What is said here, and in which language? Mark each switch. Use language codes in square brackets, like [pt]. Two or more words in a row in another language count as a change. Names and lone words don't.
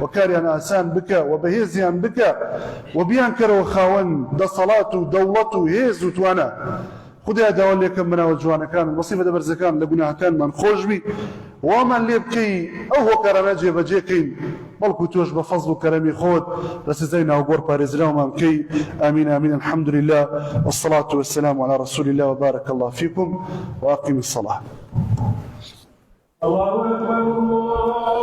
[ckb] کاریان ئاسان بکە و بەهێزیان بکە و بیان کەرەوە خاوەن دەسەڵات و دەوڵەت و هێز و توانە خودای داوا لێکەم بناوە جوانەکان و سیفەتە بەرزەکان لە گوناهەکانمان خۆشبی وامان لێ بکەی ئەو هۆکارانە جێبەجێکەین بەڵکو تۆش بە فەزڵ و کەرەمی خۆت لە سزای ناوگۆڕ پارێزراومان بکەی ئامین ئامین [ar] الحمد لله والصلاة والسلام على رسول الله وبارك الله فيكم وأقم الصلاة. الله أكبر الله